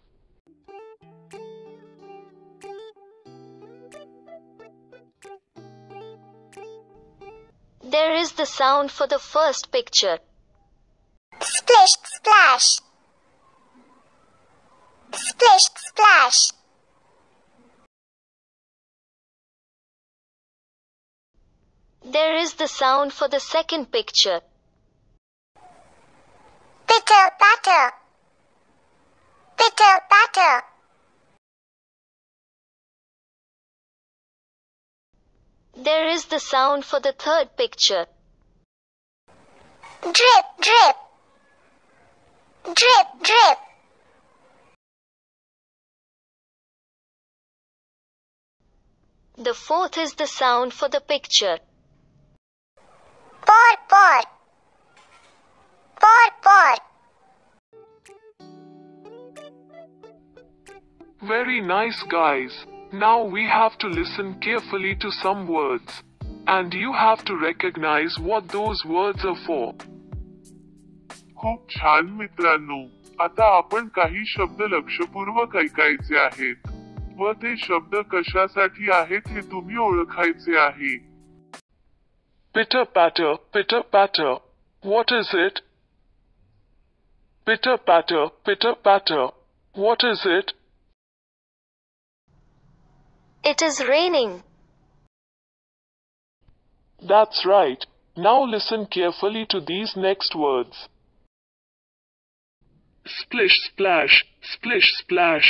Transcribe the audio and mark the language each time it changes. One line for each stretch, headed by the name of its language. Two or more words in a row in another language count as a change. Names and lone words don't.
English: There is the sound for the first picture. Splish, splash. Splish, splash. There is the sound for the second picture. Pitter, patter. Pitter, patter. There is the sound for the third picture. Drip, drip. Drip, drip. The fourth is the sound for the picture. Pour, pour. Pour, pour. Very nice, guys. Now we have to listen carefully to some words. And you have to recognize what those words are for.
Marathi: खूप छान मित्रांनो. आता आपण काही शब्द लक्षपूर्वक ऐकायचे आहेत. व ते शब्द कशासाठी आहेत हे तुम्ही ओळखायचे आहे.
English: Pitter patter, pitter patter. What is it? Pitter patter, pitter patter. What is it? It is raining. That's right. Now listen carefully to these next words. Splish, splash, splish, splash.